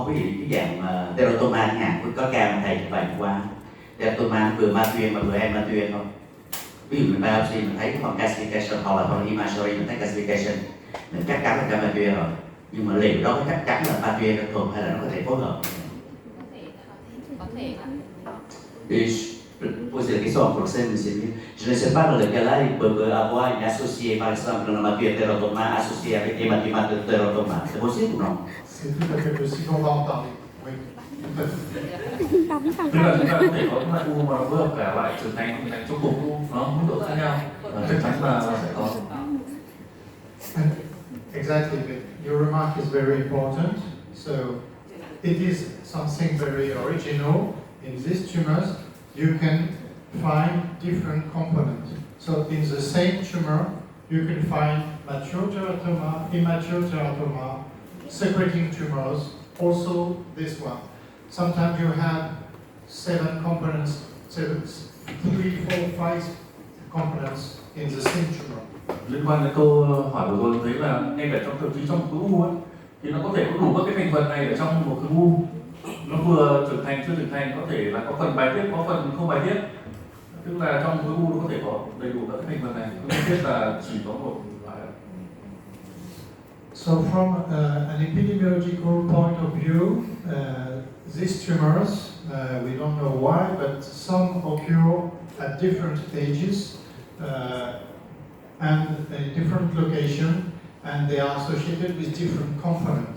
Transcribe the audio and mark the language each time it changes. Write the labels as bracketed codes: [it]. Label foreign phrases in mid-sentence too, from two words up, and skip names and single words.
[vi] Ví dụ cái dạng teratoma chẳng hạn, có ca mà thầy chụp ảnh qua teratoma vừa ma tuyên mà vừa em ma tuyên không? Ví dụ mình biopsy mình thấy cái phần calcification hoặc là phần imagery mình thấy calcification mình chắc chắn là ca ma tuyên rồi, nhưng mà liệu đó có chắc chắn là ma tuyên thường hay là nó có thể phối hợp? Có thể. [fr] Et je pose la question en français, monsieur Mieux. Je ne sais pas dans le cas là, il peut avoir une associée, par exemple, un hématoma associé avec hématoma de teratoma. C'est possible ou non? C'est tout à fait possible, on va en parler. Oui, tout à fait. [vi] Tức là chúng ta có thể có các loại u mà nó phối hợp cả loại trưởng thành không thành trong cùng u, nó mức độ khác nhau, chắc chắn là sẽ có. [en] Exactly, your remark is very important. So it is something very original. In these tumors, you can find different components. So in the same tumor, you can find mature teratoma, immature teratoma, secreting tumors, also this one. Sometimes you have 7 components, 3, 4, 5 components in the same tumor. [vi] Liên quan đến câu hỏi vừa rồi thấy là ngay cả trong thậm chí trong một khối u ấy, thì nó có thể có đủ các cái thành phần này ở trong một khối u. Nó vừa trưởng thành chưa trưởng thành, có thể là có phần bài tiết, có phần không bài tiết. Tức là trong khối u nó có thể có đầy đủ các cái thành phần này, không nhất thiết là chỉ có một loại. [en] So from an epidemiological point of view, these tumors, we don't know why, but some occur at different ages and a different location, and they are associated with different components.